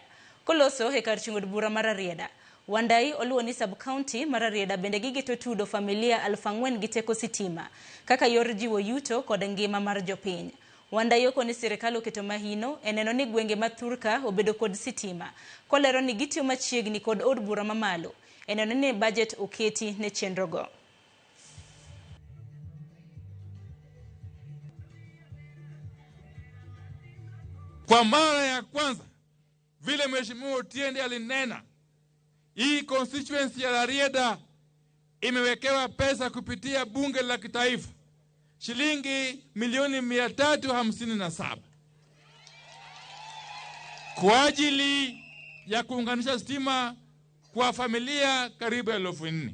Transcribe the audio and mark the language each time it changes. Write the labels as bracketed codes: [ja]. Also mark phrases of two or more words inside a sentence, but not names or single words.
[luo] Koloso e kar chung'od bura mar Rarieda, Wandayi oluwo ni sub-county mar Rarieda bende gigito tudo familia 4,000 gi teko sitima kaka yor jiwo yuto kod ngima mar jopiny. Wandayi okoni sirikal oketo mahino eneno ni gwenge mathurka obedo kod sitima. Kolero ni gitiyo machiegni kod od bura mamalo eneno ni budget oketi ne chenrogo. [sw] Kwa mara ya kwanza vile Mheshimiwa Otiende alinena, hii constituency ya Rarieda imewekewa pesa kupitia bunge la kitaifa shilingi milioni 357 kwa ajili ya kuunganisha stima kwa familia karibu 4,000.